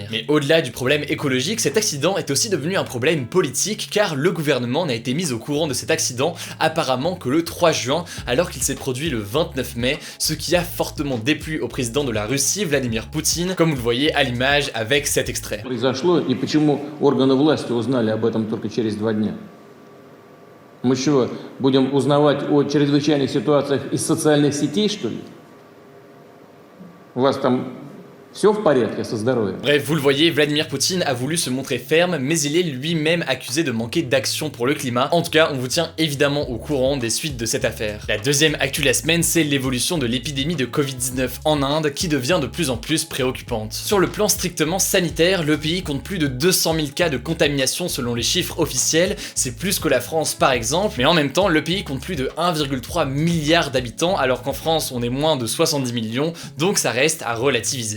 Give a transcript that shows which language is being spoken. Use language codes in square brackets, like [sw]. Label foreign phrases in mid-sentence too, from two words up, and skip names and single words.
[fr] Mais au-delà du problème écologique, cet accident est aussi devenu un problème politique, car le gouvernement n'a été mis au courant de cet accident apparemment que le 3 juin, alors qu'il s'est produit le 29 mai, ce qui a fortement déplu au président de la Russie, Vladimir Poutine, comme vous le voyez à l'image avec cet extrait. [ru] Произошло и почему органы власти узнали об этом только через 2 дня? Мы что, будем узнавать о чрезвычайных ситуациях из социальных сетей, что ли? У вас там все в порядке со здоровьем? [fr] Bref, vous le voyez, Vladimir Poutine a voulu se montrer ferme, mais il est lui-même accusé de manquer d'action pour le climat. En tout cas, on vous tient évidemment au courant des suites de cette affaire. La deuxième actu de la semaine, c'est l'évolution de l'épidémie de Covid-19 en Inde, qui devient de plus en plus préoccupante. Sur le plan strictement sanitaire, le pays compte plus de 200 000 cas de contamination selon les chiffres officiels, c'est plus que la France par exemple, mais en même temps, le pays compte plus de 1,3 milliard d'habitants, alors qu'en France, on est moins de 70 millions, donc ça reste à relativiser.